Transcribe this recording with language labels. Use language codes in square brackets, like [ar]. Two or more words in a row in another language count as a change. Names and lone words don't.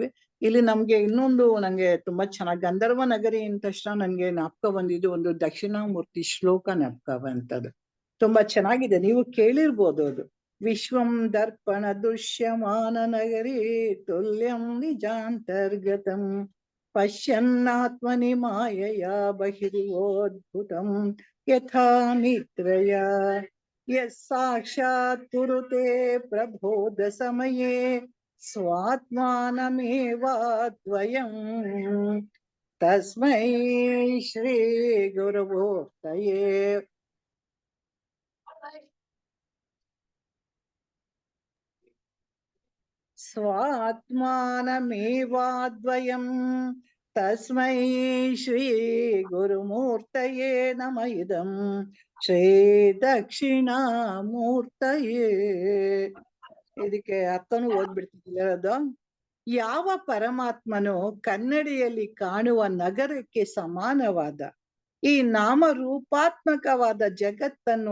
[kn] ಇಲ್ಲಿ ನಮ್ಗೆ ಇನ್ನೊಂದು ನಂಗೆ ತುಂಬಾ ಚೆನ್ನಾಗಿ ಗಂಧರ್ವ ನಗರಿ ಅಂದ ತಕ್ಷಣ ನನ್ಗೆ ಜ್ಞಾಪಕ ಬಂದಿದ್ದು ಒಂದು ದಕ್ಷಿಣಾಮೂರ್ತಿ ಶ್ಲೋಕ ಜ್ಞಾಪಕ ಬಂತದ್ದು. ತುಂಬಾ ಚೆನ್ನಾಗಿದೆ, ನೀವು ಕೇಳಿರ್ಬೋದು ಅದು. [sa] ವಿಶ್ವಂ ದರ್ಪಣ ದೃಶ್ಯಮಾನ ನಗರಿ ತುಲ್ಯಂ ನಿಜಾಂತರ್ಗತಂ ಪಶ್ಯನ್ನಾತ್ಮನಿ ಮಾಯಯ ಬಹಿರ್ಯೋದ್ಭುತಂ ಯಥಾ ನಿದ್ರಯ ಸಾಕ್ಷಾತ್ ಕುರುತೆ ಪ್ರಬೋಧ ಸಮಯೇ ಸ್ವಾತ್ಮಾನಮೇವಾದ್ವಯಂ ತಸ್ಮೈ ಶ್ರೀ ಗುರುಮೂರ್ತಯೇ ಸ್ವಾತ್ಮಾನಮೇವಾದ್ವಯಂ ತಸ್ಮೈ ಶ್ರೀ ಗುರುಮೂರ್ತಯೇ ನಮ ಇದಂ ಶ್ರೀ ದಕ್ಷಿಣಾಮೂರ್ತಯೇ. [kn] ಇದಕ್ಕೆ ಅರ್ಥನೂ ಓದ್ಬಿಡ್ತಿದ್ದಿಲ್ಲ ಅದು. ಯಾವ ಪರಮಾತ್ಮನು ಕನ್ನಡಿಯಲ್ಲಿ ಕಾಣುವ ನಗರಕ್ಕೆ ಸಮಾನವಾದ ಈ ನಾಮರೂಪಾತ್ಮಕವಾದ ಜಗತ್ತನ್ನು